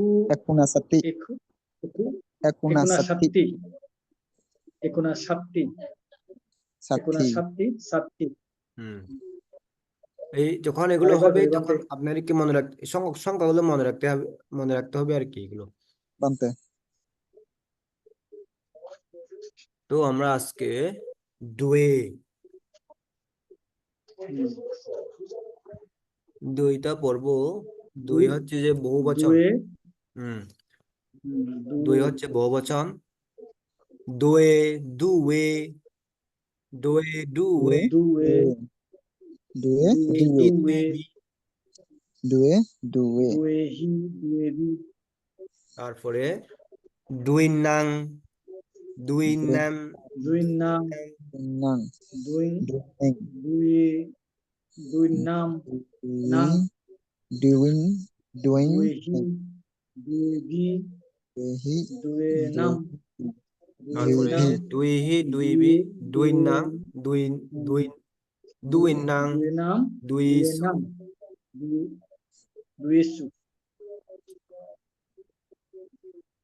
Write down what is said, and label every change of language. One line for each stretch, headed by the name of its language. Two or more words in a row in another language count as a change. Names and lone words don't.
Pali: Ekuna sati. Eku. Eku. Ekuna Ekuna sati. Sakti. Ekuna Sakti. Ekuna Sati. Sakti. Sakti.
Bangla: এই যখন এগুলো আরেকবার হবে বলি তখন
Pali: বান্তে।
Bangla: আপনাদেরকে মনে রাখতে সংখ্যাগুলো মনে রাখতে হবে আর কি এগুলো
Pali: Bante.
Bangla: তো আমরা আজকে দুয়ে দুইটা পড়বো দুই হচ্ছে যে বহুবচন
Pali: দুয়ে।
Bangla: দুই হচ্ছে বহুবচন
Pali: দুয়ে দুয়ে দুয়ে দুয়ে দুয়ে। Due. Duwe. Due. Duwe. Due. Due. Duwehi. Duwebi.
Bangla: তারপরে
Pali: দুই নাং দুই নাম Duinang. Nang. Duin. Doing. Duwe. Duinam. Nang. Doing. Doing. Duwehi. Duwebi. Doing. Duwenam.
Bangla: তারপরে
Pali: Duwenam. দুই হি দুই বি দুই নাং দুই দুই দুই নাং Duwenam. দুই Duwenam. Duwesu.